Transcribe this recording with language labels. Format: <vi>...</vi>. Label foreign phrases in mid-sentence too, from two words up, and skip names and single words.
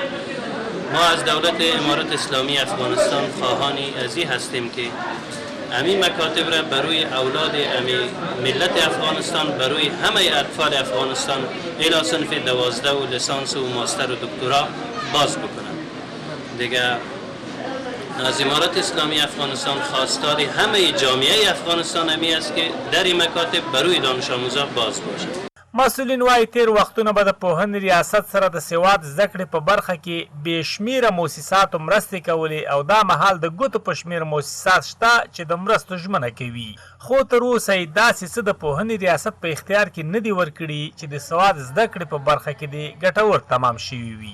<fa>ما از دولت امارت اسلامی افغانستان خواهانی از این هستیم که همین مکاتب را برای اولاد همین ملت افغانستان، برای همه اطفال افغانستان الی صنف 12 و لیسانس و ماستر و دکترا باز بکنند. دیگه از امارت اسلامی افغانستان خواستار همه جامعه افغانستان همی است که در این مکاتب برای دانش آموزان باز باشد.</fa> <ps>مسؤلین وایي تیر وختونه به د پوهنې ریاست سره د سواد زده کړې په برخه کې بې شمېره موسساتو مرستې کولې او دا مهال د ګوتو په شمېر موسسات شته چې د مرستو ژمنه کوي، خو تر اوسه یې داسې څه د پوهنې ریاست په اختیار کې نه دي ورکړي چې د سواد زده کړې په برخه کې دې ګټور تمام شوي وي.</ps>